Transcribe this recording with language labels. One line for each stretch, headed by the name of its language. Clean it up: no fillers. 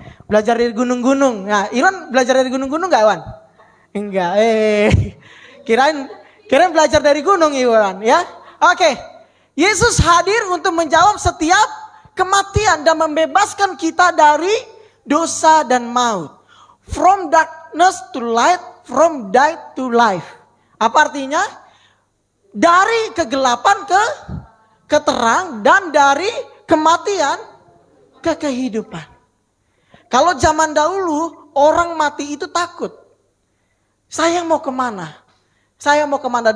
Indonesian: Belajar dari gunung-gunung. Nah, Iwan belajar dari gunung-gunung gak, Iwan? Enggak. Kirain belajar dari gunung, Iwan, ya. Oke. Yesus hadir untuk menjawab setiap kematian dan membebaskan kita dari dosa dan maut.
English: From darkness to light, from death to life.
Indonesian: Apa artinya? Dari kegelapan ke terang dan dari kematian ke kehidupan. Kalau zaman dahulu orang mati itu takut. Saya mau kemana? Saya mau kemana?